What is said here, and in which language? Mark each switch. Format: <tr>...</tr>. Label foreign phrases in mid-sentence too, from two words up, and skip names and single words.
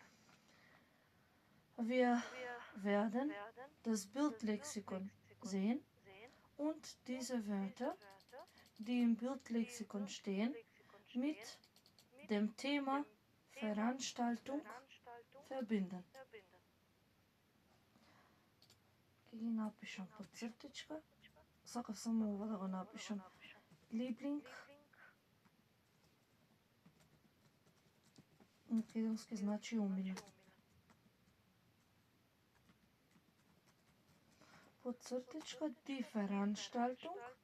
<de>Wir werden das Bildlexikon sehen und diese Wörter, die im Bildlexikon stehen, mit dem Thema Veranstaltung verbinden.</de> <mk>Ќе ги напишам под цртичка. Сакав само ова да го напишам.</mk> <de>Liebling.</de> <mk>Македонски значи умилен. Под цртичка</mk> <de>die Veranstaltung.</de>